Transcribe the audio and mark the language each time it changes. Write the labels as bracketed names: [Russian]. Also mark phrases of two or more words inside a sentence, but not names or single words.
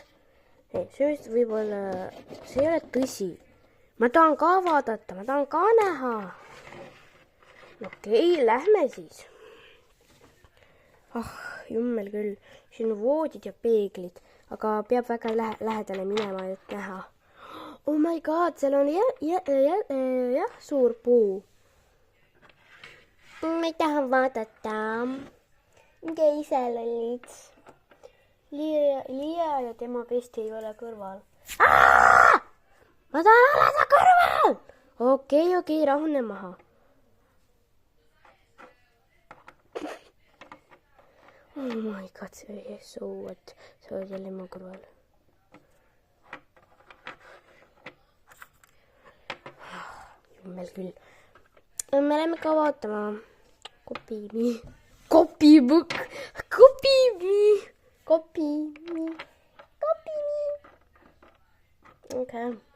[Estonian] See võib-olla, see ei ole tõsi. Ma tahan ka vaadata, ma tahan ka näha. Okei, lähme siis. Jummel küll. Siin on voodid ja peeglid. Aga peab väga lähedale minema, et näha. [English] Oh my god, [Estonian] seal on jah, suur puu. Ma tahan vaadata. Minge ise lollid. Liia ja tema besti ei ole kõrval. Ma tahan oleda kõrval! Okei, rahune maha. [English] Oh my god, see what? [Estonian] See oli jälle mu kõrval. Jummel küll. Me läheme ka vaatama. Kopimi. Okei.